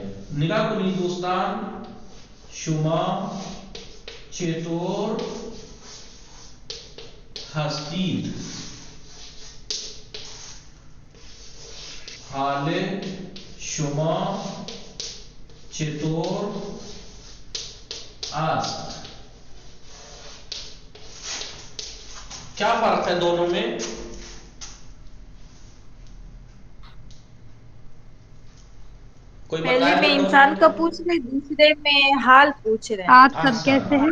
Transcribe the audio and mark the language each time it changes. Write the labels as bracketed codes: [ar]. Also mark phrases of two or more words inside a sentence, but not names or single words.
[fa] نگاه کنید دوستان، شما چطور هستید؟ حال شما چطور است؟ [ur] کیا فرق ہے دونوں میں؟ کوئی پہلے میں انسان کا پوچھ رہے، دوسرے میں حال پوچھ رہے. آپ سب کیسے ہیں؟